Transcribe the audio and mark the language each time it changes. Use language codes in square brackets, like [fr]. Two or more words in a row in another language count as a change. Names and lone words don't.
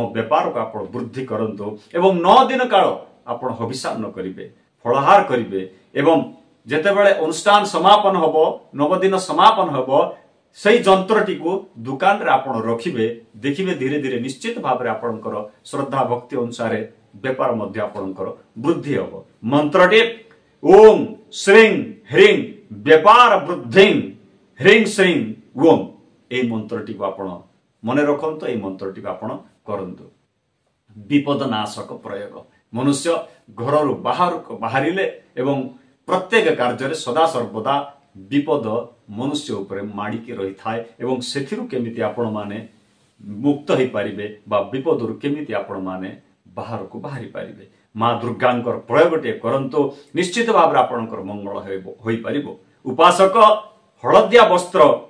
[or] ବେପାର କୁ ଆପଣ ବୃଦ୍ଧି କରନ୍ତୁ ଏବଂ 9 ଦିନ କାଳ ଆପଣ ହବିଷାନ୍ନ କରିବେ ଫଳାହାର କରିବେ ଏବଂ ଯେତେବେଳେ ଅନୁଷ୍ଠାନ ସମାପନ ହେବ 9 ଦିନ ସମାପନ ହେବ ସେହି ଯନ୍ତ୍ରଟି କୁ ଦୋକାନ ରେ ଆପଣ ରଖିବେ ଦେଖିବେ ଧୀରେ ଧୀରେ ନିଶ୍ଚିତ ଭାବ ରେ ଆପଣଙ୍କର ଶ୍ରଦ୍ଧା ଭକ୍ତି ଅନୁସାରେ ବେପାର ମଧ୍ୟ ଆପଣଙ୍କର ବୃଦ୍ଧି ହେବ ମନ୍ତ୍ରଟି [sa] ओम श्रीं ह्रीं बेपार वृद्धिं ह्रीं श्रीं ओम [or] ଏ ମନ୍ତ୍ରଟି କୁ ଆପଣ ମନେ ରଖନ୍ତୁ ଏ ମନ୍ତ୍ରଟି କୁ ଆପଣ କରନ୍ତୁ ବିପଦ ନାଶକ ପ୍ରୟୋଗ ମନୁଷ୍ୟ ଘରୁ ବାହାରିଲେ ଏବଂ ପ୍ରତ୍ୟେକ କାର୍ଯ୍ୟ ସଦା ସର୍ବଦା ବିପଦ ମନୁଷ୍ୟ ଉପରେ ମାଡ଼ିକି ରହିଥାଏ ଏବଂ ସେଥିରୁ କେମିତି ଆପଣ ମାନେ ମୁକ୍ତ ହୋଇ ପାରିବେ ବା ବିପଦରୁ କେମିତି ଆପଣ ମାନେ ବାହାର କୁ ବାହାରି ପାରିବେ ମା ଦୁର୍ଗାଙ୍କର ପ୍ରୟୋଗଟେ କରନ୍ତୁ ନିଶ୍ଚିତ ଭାବ ରେ ଆପଣଙ୍କର ମଙ୍ଗଳ ହୋଇ ପାରିବ ଉପାସକ ହଳଦିଆ ବସ୍ତ୍ର